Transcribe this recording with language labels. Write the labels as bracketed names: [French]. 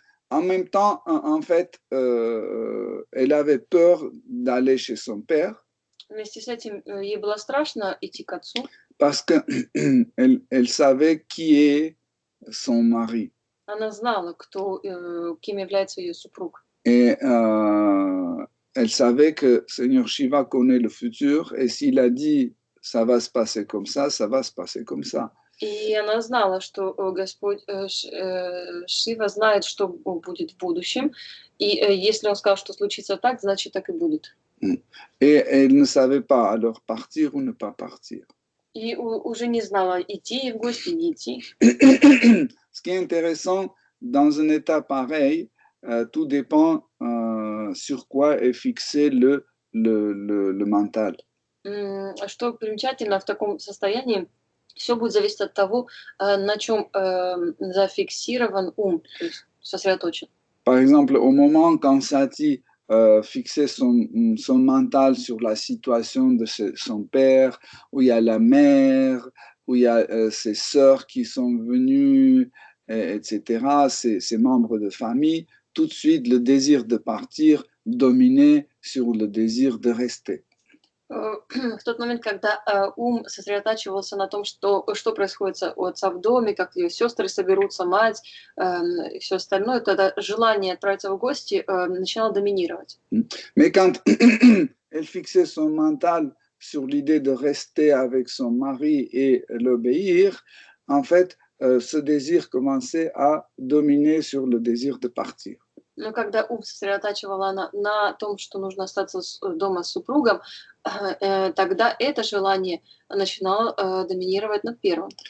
[French] En même temps, en fait, elle avait peur d'aller chez son père. [Russian] Вместе с этим ей было страшно идти к отцу. [French] Parce qu'elle savait qui est son mari. [Russian] Она знала, кем является ее супруг. [French] Et elle savait que Seigneur Shiva connaît le futur et s'il a dit ça va se passer comme ça va se passer comme ça. [Russian] И она знала, что Господь Шива знает, что будет в будущем. И если он сказал, что случится так, значит так и будет. [French] Et elle ne savait pas alors partir ou ne pas partir. [Russian] И уже не знала, идти в гости, не идти. [French] Ce qui est intéressant, dans un état pareil, tout dépend sur quoi est fixé le mental. [Russian] Что примечательно, в таком состоянии все будет зависеть от того, на чем зафиксирован ум, то есть сосредоточен. [French] Par exemple, au moment quand Sati fixer son mental sur la situation de son père, où il y a la mère, où il y a ses sœurs qui sont venues, etc., ses membres de famille, tout de suite le désir de partir dominait sur le désir de rester. [Russian] В тот момент, когда ум сосредотачивался на том, что происходит у отца в доме, как ее сестры соберутся, мать и все остальное, тогда желание отправиться в гости начинало доминировать. [French] Mais quand elle fixait son mental sur l'idée de rester avec son mari et l'obéir, en fait, ce désir commençait à dominer sur le désir de partir. [Russian] Но когда ум сосредотачивала на том, что нужно остаться дома с супругом, тогда это желание начинало доминировать над первым.